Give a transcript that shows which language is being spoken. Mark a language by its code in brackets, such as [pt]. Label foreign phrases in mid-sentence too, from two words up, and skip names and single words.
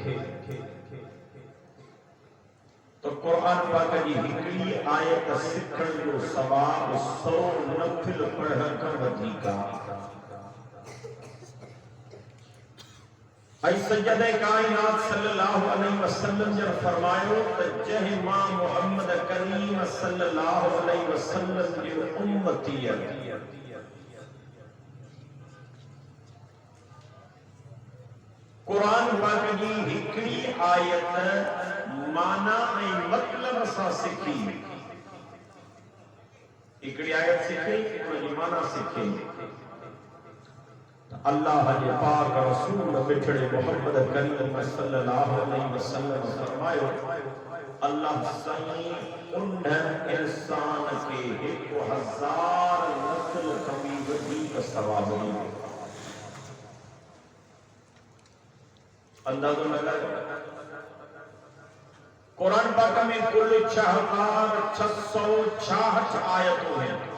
[sd] तो क़ुरान पाक जी हिकिड़ी आयत सिखण जो सवाब 100 नफ़िल पढ़ण खां वधीक आहे। ऐं सैयदे कायनात [ar] صلى الله عليه وسلم [sd] जन फरमायो त जंहिं मां मुहम्मद करीम [ar] صلى الله عليه وسلم [sd] जी उम्मती क़ुरान पाक जी हिकिड़ी आयत माना ऐं मतलब सां सिखी, हिकिड़ी आयत सिखे उनजी माना सिखे, अल्लाह जे पाक रसूल मिठड़े मुहम्मद करीम [ar] صلى الله عليه وسلم [sd] फरमायो, अल्लाह साईं उन इंसान के 1000 नफ़िल खां बि वधीक सवाब ॾींदो। अंदाज़ो लगायो, [ur] قرآن پاک میں کل 6666 آیتوں ہیں.